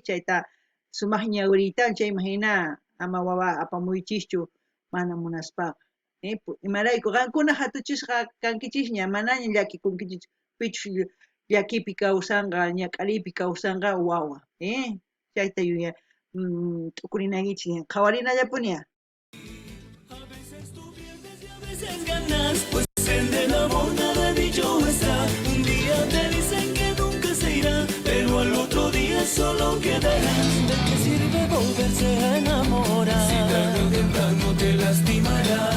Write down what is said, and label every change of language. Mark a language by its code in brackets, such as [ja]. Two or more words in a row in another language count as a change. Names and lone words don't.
[qu] Chayta sumaq ñawiriyta chay imagina ama wawa apamuychischu mana munaspaqa. Imarayku qankuna hatuchisqa kankichis ña manaña llakikunkichis pichus llakipi kawsanqa ñak'ariypi kawsanqa wawa. Chayta yuya t'ukurinaykichis qhawarinallapuña. [es] A veces tú pierdes y a veces ganas, pues en el amor nada dicho está. Un día te dicen que nunca se irá, pero al otro día solo quedarás. ¿De qué sirve volverse a enamorar? Si tarde o temprano te lastimará.